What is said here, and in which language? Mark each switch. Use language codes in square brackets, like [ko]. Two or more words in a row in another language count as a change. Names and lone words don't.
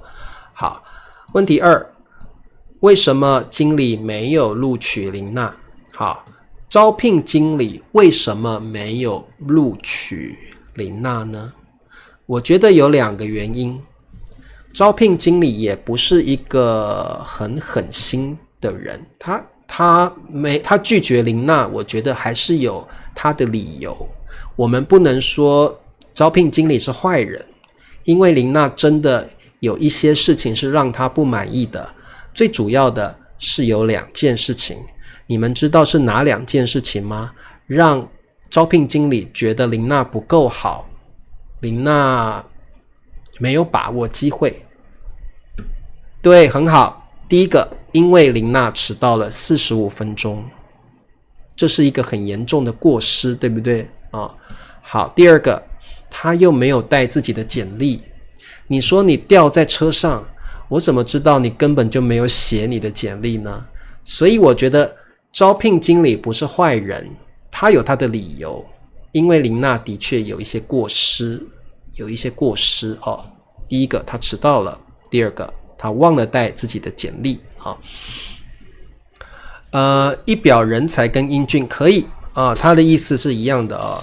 [zh] 好，問題二，為什麼經理沒有錄取琳娜？好，招聘經理為什麼沒有錄取琳娜呢？我覺得有兩個原因。招聘經理也不是一個很狠心的人，他拒絕琳娜，我覺得還是有他的理由。我們不能說招聘經理是壞人，因為琳娜真的有一些事情是讓他不滿意的。最主要的是有兩件事情，你們知道是哪兩件事情嗎？讓招聘經理覺得琳娜不夠好，琳娜沒有把握機會。對，很好。第一個，因為琳娜遲到了45分鐘，這是一個很嚴重的過失，對不對？好。第二個，她又沒有帶自己的簡歷。你說你掉在車上，我怎麼知道你根本就沒有寫你的簡歷呢？所以我覺得招聘經理不是壞人，他有他的理由，因為琳娜的確有一些過失哦。第一個，他遲到了；第二個，他忘了帶自己的簡歷啊。一表人才跟英俊可以啊，他的意思是一樣的啊。